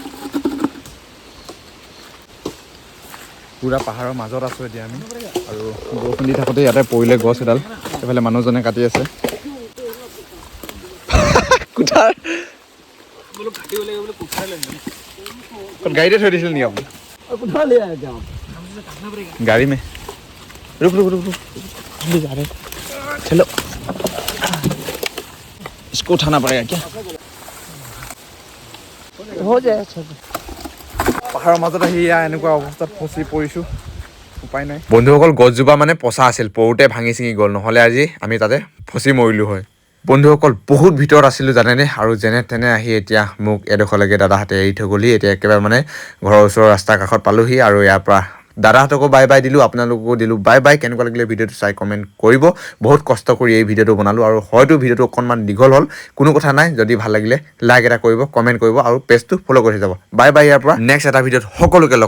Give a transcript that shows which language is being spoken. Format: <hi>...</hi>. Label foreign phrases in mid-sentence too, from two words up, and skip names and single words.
<as>পুৰা পাহাৰৰ মাজত আছোঁ এতিয়া আমি আৰু বৰষুণ দি থাকোঁতে ইয়াতে পৰিলে গছ এডাল এইফালে মানুহজনে কাটি আছে গাড়ীতে থৈ দিছিল নেকি আপুনি</as> <hi>गाड़ी में रुक रुक रुक रुक जा रहे चलो इसको उठाना पड़ेगा क्या हो जाए</hi> <as>পাহাৰৰ মাজত আহি এনেকুৱা অৱস্থাত ফচি পৰিছোঁ উপায় নাই বন্ধুসকল গছজোপা মানে পচা আছিল পৰোতে ভাঙি চিঙি গ'ল নহ'লে আজি আমি তাতে ফচি মৰিলোঁ হয় বন্ধুসকল বহুত ভিতৰত আছিলোঁ জানেনে আৰু যেনে তেনে আহি এতিয়া মোক এডোখৰলৈকে দাদাহঁতে এৰি থৈ গ'লহি এতিয়া একেবাৰে মানে ঘৰৰ ওচৰৰ ৰাস্তাৰ কাষত পালোহি আৰু ইয়াৰ পৰা দাদাহঁতকো</as> <en>bye bye</en> <as>দিলোঁ আপোনালোককো দিলোঁ</as> <en>bye bye</en> <as>কেনেকুৱা লাগিলে ভিডিঅ'টো চাই কমেণ্ট কৰিব বহুত কষ্ট কৰি এই ভিডিঅ'টো বনালোঁ আৰু হয়তো ভিডিঅ'টো অকণমান দীঘল হ'ল কোনো কথা নাই যদি ভাল লাগিলে লাইক এটা কৰিব কমেণ্ট কৰিব আৰু পেজটো ফ'ল' কৰি যাব</as> <en>bye bye</en> <as>ইয়াৰ পৰা নেক্সট এটা ভিডিঅ'ত সকলোকে লগ</as>